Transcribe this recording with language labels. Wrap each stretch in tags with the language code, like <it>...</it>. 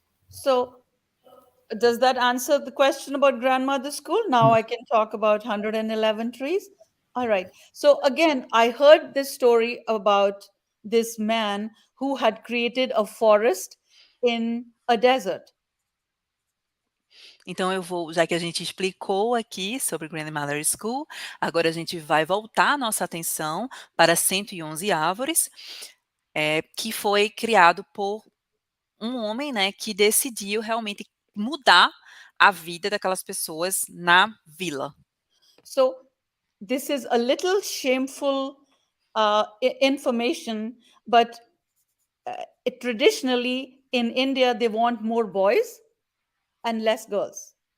<en>So, does that answer the question about grandmother's school? Now I can talk about 111 trees. All right. So again, I heard this story about this man who had created a forest in a desert.</en> <pt>Então eu vou, já que a gente explicou aqui sobre Grandmother School, agora a gente vai voltar a nossa atenção para 111 árvores, que foi criado por um homem, né, que decidiu realmente mudar a vida daquelas pessoas na vila.</pt> <en>So this is a little shameful information, but traditionally in India, they want more boys and less girls.</en>